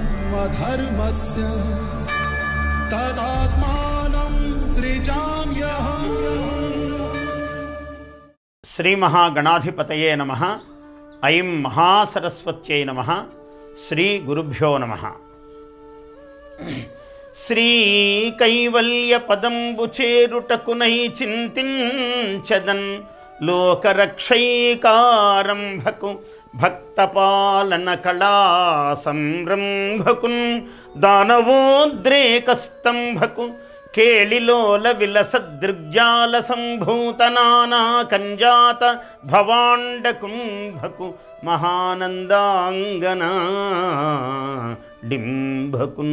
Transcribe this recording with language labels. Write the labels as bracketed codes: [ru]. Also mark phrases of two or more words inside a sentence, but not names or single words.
[sa] धर्मस्य तदात्मानं सृजाम्यहम्। श्री महागणाधिपतये नमः। ऐं महासरस्वत्यै नमः। श्री गुरुभ्यो नमः। [te] శ్రీ కైవల్య పదంబు చేరుటకునై చింతించదన్ లోకరక్షైకారంభకు భక్తపాలన కళా సంరంభకున్ దానవోద్రేకస్తంభకు కేళిలోల విలసదృగ్జాల సంభూత నానా కంజాత భవాండ కుంభకు మహానందాంగనా డింభకున్.